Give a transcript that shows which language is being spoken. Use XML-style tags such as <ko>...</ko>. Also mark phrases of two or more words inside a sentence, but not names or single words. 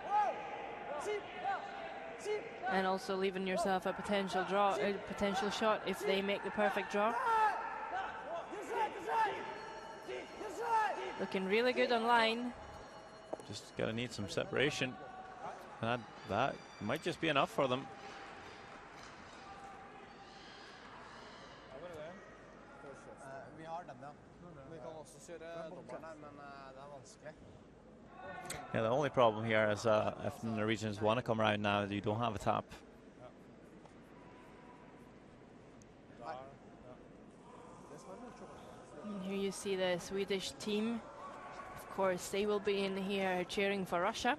<en>And also leaving yourself a potential draw, a potential shot if they make the perfect draw. Looking really good on line. Just gotta need some separation. And that might just be enough for them.</en> <no>Vi har den, ja. Vi kan også kjøre dobbelen her, men det vanskelig.</no> <en>Yeah, the only problem here is if the Norwegians want to come around now, you don't have a tap. And here you see the Swedish team. Of course, they will be in here cheering for Russia.</en>